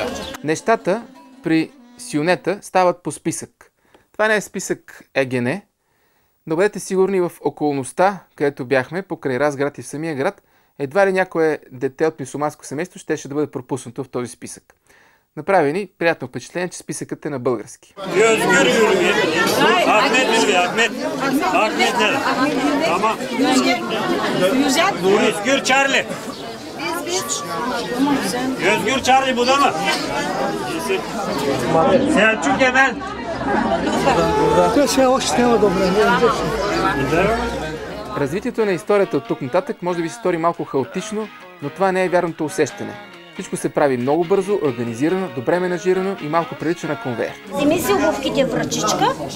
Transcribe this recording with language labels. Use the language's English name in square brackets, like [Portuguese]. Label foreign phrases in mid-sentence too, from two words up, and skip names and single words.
[Bulgarian] Нещата при сюнета стават по списък. Това не е списък ЕГН, но бъдете сигурни в околността, където бяхме, покрай Разград и в самия град, едва ли някое дете от мюсюлманско семейство щеше да бъде пропуснато в този списък. Направи ни приятно впечатление, че списъкът е на български. [Turkish] Özgür Charlie. Özgür Charlie bu da mı? Selçuk Emel. [Bulgarian] Развитието на историята от тук нататък може да ви се стори малко хаотично, но това не е вярното усещане. Всичко се прави много бързо, организирано, добре менажирано и малко прилича на конвейер. Вземи си обувките, врачичка.